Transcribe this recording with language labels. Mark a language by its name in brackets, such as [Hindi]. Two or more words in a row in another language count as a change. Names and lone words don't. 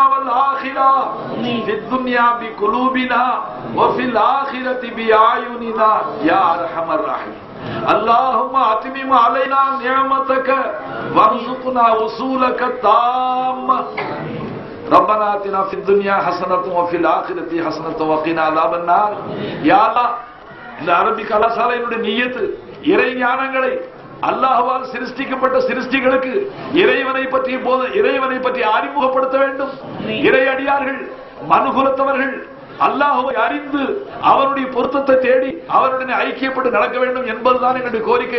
[Arabic] والاخره في الدنيا بقلوبنا وفي الاخره باعيننا يا ارحم الراحمين اللهم اتمم علينا نعمتك وارزقنا وصولك التامة ربنا آتنا في الدنيا حسنة وفي الآخرة حسنة وقنا عذاب النار يا الله [Tamil] இந்த அரபி கலாசாலையினுடைய நியத்து இறை ஞானங்களை அல்லாஹ்வால் சிருஷ்டிக்கப்பட்ட சிருஷ்டிகளுக்கு இறைவனை பற்றி அறிமுகப்படுத்த வேண்டும். இறை அடியார்கள் மனுகுலத்தவர்கள் அல்லாஹ்வை அறிந்து அவருடைய பொருத்தத்தை தேடி அவருடன் ஐக்கியப்பட்டு நடக்க வேண்டும் என்பதுதான் எங்களுடைய கோரிக்கை.